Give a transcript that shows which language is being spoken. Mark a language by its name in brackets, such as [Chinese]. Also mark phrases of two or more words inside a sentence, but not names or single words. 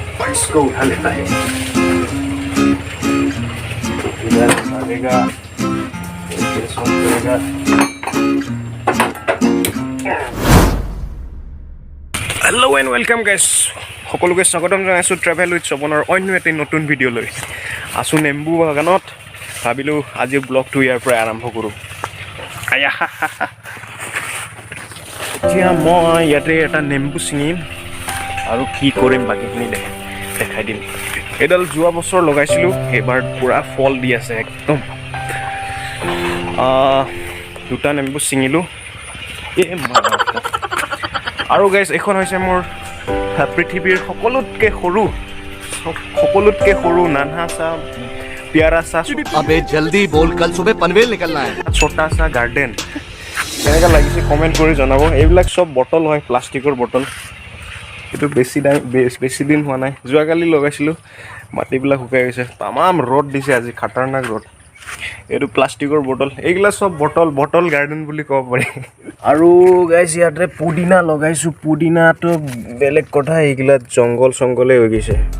[Hindi] इसको उठा लेता है इधर डालेगा करेगा [English] hello and welcome guys [Assamese] সকলোকে স্বাগতম জনাইছোঁ ট্ৰেভেল উইথ স্বপনৰ অন্য এটা নতুন ভিডিঅ' লৈ আছোঁ নেম্বু বাগানত ভাবিলোঁ আজি ব্লগটো ইয়াৰ পৰা আৰম্ভ কৰোঁ এতিয়া মই ইয়াতে এটা নেম্বু ছিঙিম আৰু কি কৰিম বাকীখিনি দেখাই দিম এইডাল যোৱা বছৰ লগাইছিলোঁ এইবাৰ পূৰা ফল দি আছে একদম দুটা নেম্বু ছিঙিলোঁ আৰু গাইছ এইখন হৈছে মোৰ পৃথিৱীৰ সকলোতকৈ সৰু [Hindi] नन्हा सा प्यारा सा अबे जल्दी बोल कल सुबह पनवेल निकलना है छोटा सा गार्डन [Assamese] কেনেকুৱা লাগিছে কমেণ্ট কৰি জনাব এইবিলাক চব বটল হয় প্লাষ্টিকৰ বটল এইটো বেছি দিন হোৱা নাই যোৱাকালি লগাইছিলোঁ মাটিবিলাক শুকাই গৈছে তামাম ৰ'দ দিছে আজি খাটাৰনাক ৰ'দ এইটো প্লাষ্টিকৰ বটল এইগিলা চব বটল গাৰ্ডেন বুলি ক'ব পাৰি আৰু গাইছ ইয়াতে পুদিনা লগাইছোঁ পুদিনাটো বেলেগ কথা এইগিলা জংঘলে হৈ গৈছে